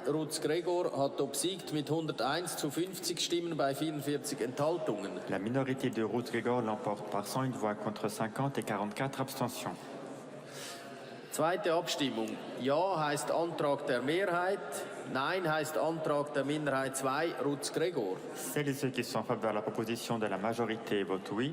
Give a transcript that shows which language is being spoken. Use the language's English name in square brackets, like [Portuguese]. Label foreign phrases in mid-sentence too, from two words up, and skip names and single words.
[German] Rutz-Gregor, hat obsiegt mit 101 zu 50 Stimmen bei 44 Enthaltungen. [French] La minorité de Rutz-Gregor l'emporte par 101 voix contre 50 et 44 abstentions. [German] Zweite Abstimmung. Ja heißt Antrag der Mehrheit, Nein heißt Antrag der Minderheit 2, Rutz-Gregor. [French] Celles et ceux qui sont en faveur de la proposition de la majorité votent oui.